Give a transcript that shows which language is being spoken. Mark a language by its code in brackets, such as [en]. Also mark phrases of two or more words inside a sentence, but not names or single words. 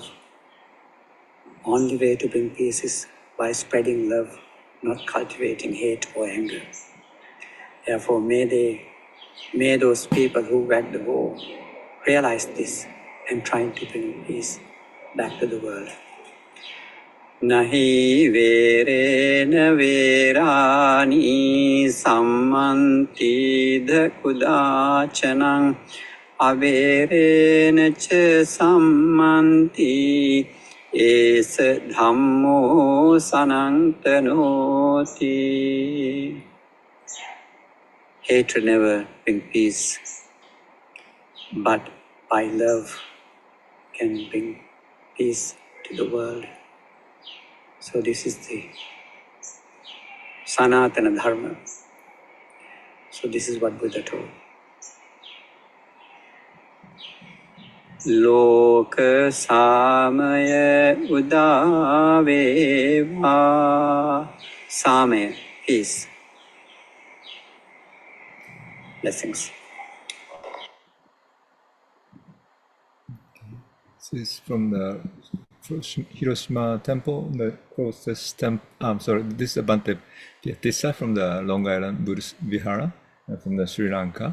[en] Only way to bring peace is by spreading love, not cultivating hate or anger. Therefore, may those people who wag the war realize this and trying to bring peace back to the world. [pi] Nahi verena verani sammanti kudachanang averena cha sammanti es dhammo sanantanoti. [en] Hatred never brings peace, but by love can bring peace to the world. So this is the Sanatana Dharma. So this is what Buddha told. [pi] Loka samaya udaveva. Samaya, [en] peace. Blessings. This is from the Hiroshima temple, the closest temple. This is Bante Piatissa from the Long Island Buddhist Vihara from the Sri Lanka.